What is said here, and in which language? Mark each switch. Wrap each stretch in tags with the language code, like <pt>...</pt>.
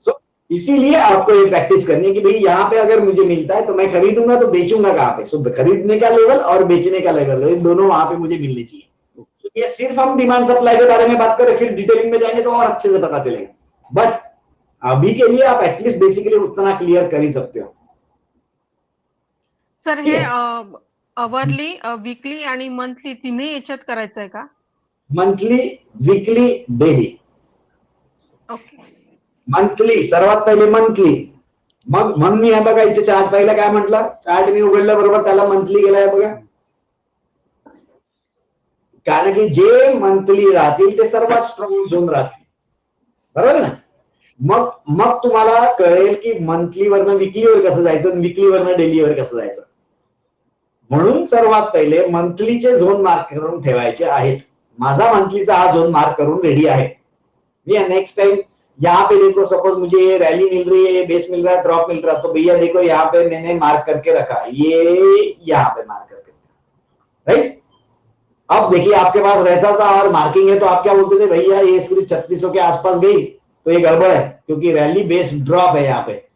<hi>सो इसीलिए आपको ये प्रैक्टिस करनी है कि भाई यहाँ पे अगर मुझे मिलता है तो मैं खरीदूंगा, तो बेचूंगा कहां पे। सो खरीदने का लेवल और बेचने का लेवल दोनों वहां पे मुझे मिलने चाहिए। ये सिर्फ हम डिमांड सप्लाई के बारे में बात करें, फिर डिटेलिंग में जाएंगे तो और अच्छे से पता चलेगा, बट अभी के लिए आप एटलीस्ट बेसिकली उतना क्लियर कर ही सकते हो।</hi> <mr>सर हे अवरली, वीकली आणि मंथली तिन्ही याच्यात करायचं आहे का?</mr> <en>Monthly, weekly, daily. Okay.</en> <mr>Monthly सर्वात पहिले मंथली, मग मी हे बघा इथे चार्ट पहिला काय म्हटलं, चार्ट मी उघडलं बरोबर त्याला मंथली गेलाय बघा, कारण की जे मंथली राहतील ते सर्वात स्ट्रॉंग झोन राहतील, बरोबर ना। मग तुम्हाला कळेल की मंथली वरनं विकलीवर कसं जायचं, विकली वरनं डेलीवर कसं जायचं। म्हणून सर्वात पहिले मंथलीचे झोन मार्क करून ठेवायचे आहेत। माझा मंथलीचा हा झोन मार्क करून रेडी आहे।</mr> <hi>भैया नेक्स्ट टाइम यहाँ पे देखो, सपोज मुझे ये रैली मिल रही है, ये बेस मिल रहा है, ड्रॉप मिल रहा है, तो भैया देखो यहाँ पे मैंने मार्क करके रखा, ये यहाँ पे मार्क करके, राइट। अब देखिए आपके पास रहता था और मार्किंग है तो आप क्या बोलते थे, भैया ये स्क्रिप्ट 3600 के आसपास गई तो ये गड़बड़ है क्योंकि रैली बेस ड्रॉप है यहाँ पे।</hi>